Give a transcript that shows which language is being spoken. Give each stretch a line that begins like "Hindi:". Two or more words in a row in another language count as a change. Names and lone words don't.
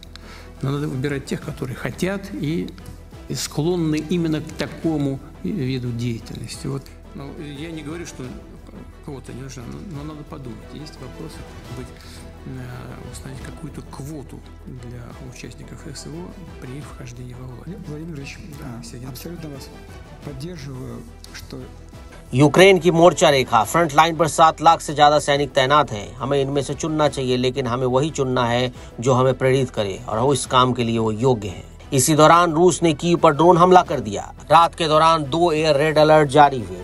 Russian: Но надо выбирать тех, которые хотят и склонны именно к такому виду деятельности. Вот, я не говорю, что кого-то не нужно, но надо подумать. Есть вопросы, установить какую-то квоту для участников СВО при вхождении во власть. Владимир Ильич, абсолютно вас поддерживаю, что
Hindi: यूक्रेन की मोर्चा रेखा
English: front line
Hindi: पर 7 लाख से ज्यादा सैनिक तैनात हैं। हमें इनमें से चुनना चाहिए, लेकिन हमें वही चुनना है जो हमें प्रेरित करे और वो इस काम के लिए वो योग्य है। इसी दौरान रूस ने कीव पर ड्रोन हमला कर दिया। रात के दौरान 2
English: air raid alert
Hindi: जारी हुए।